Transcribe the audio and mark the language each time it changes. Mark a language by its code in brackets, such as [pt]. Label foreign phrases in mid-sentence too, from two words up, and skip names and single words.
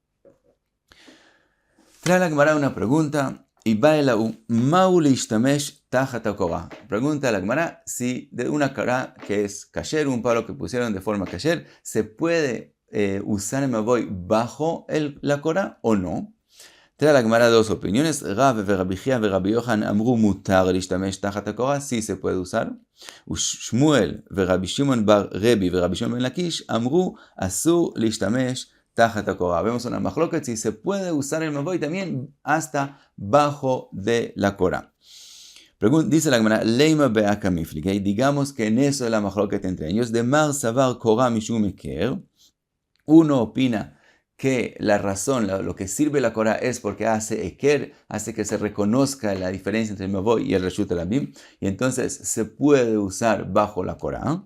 [es] Trae la Gemara una pregunta. Y pregunta a la Gemara si de una korah que es kasher, un palo que pusieron de forma kasher, se puede usar el mavoy bajo la korah o no. Trae la Gemara dos opiniones. [he] רב רבי חייא ורבי יוחנן אמרו מותר להשתמש תחת הקורה, [es] sí se puede usar. [he] שמואל רבי שמעון בר רבי ורבי שמעון בן לקיש אמרו אסור להשתמש תחת הקורה. [es] Vemos una machloket si se puede usar el mavoy también hasta bajo de la korah. Dice la Gemara, [arc] לימא בהא קמיפלגי, [es] digamos que en eso es la machloket entre ellos. [arc] דמר סבר קורה משום היכר. [es] Uno opina que la razón, lo que sirve la korah es porque hace eker, hace que se reconozca la diferencia entre el mavoy y el [he] רשות הרבים, [es] y entonces se puede usar bajo la korah.